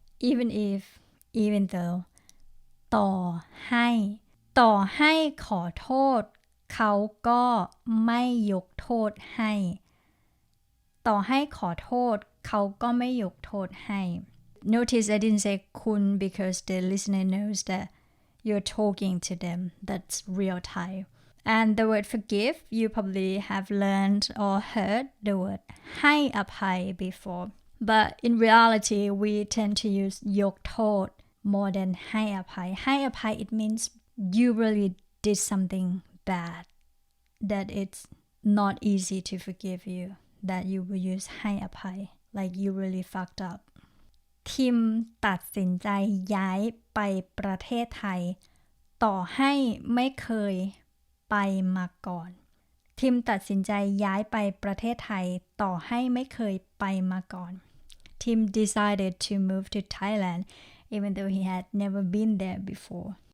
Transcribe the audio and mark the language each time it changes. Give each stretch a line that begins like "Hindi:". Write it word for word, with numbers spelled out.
English: even if even though
Thai: ต่อให้ต่อให้ขอโทษเขาก็ไม่ยกโทษให้
English: ต่อให้ขอโทษเขาก็ไม่ยกโทษให้ Notice I didn't say คุณ because the listener knows that you're talking to them. That's real Thai. And the word forgive, you probably have learned or heard the word ให้อภัย before. But in reality, we tend to use ยกโทษ more than ให้อภัย ให้อภัย it means you really did something bad that it's not easy to forgive you. That you will use ให้อภัย like you really fucked up
Thai: ทิมตัดสินใจย้ายไปประเทศไทยต่อให้ไม่เคยไปมาก่อน
English: ทิมตัดสินใจย้ายไปประเทศไทยต่อให้ไม่เคยไปมาก่อนทิม decided to move to Thailand even though he had never been there before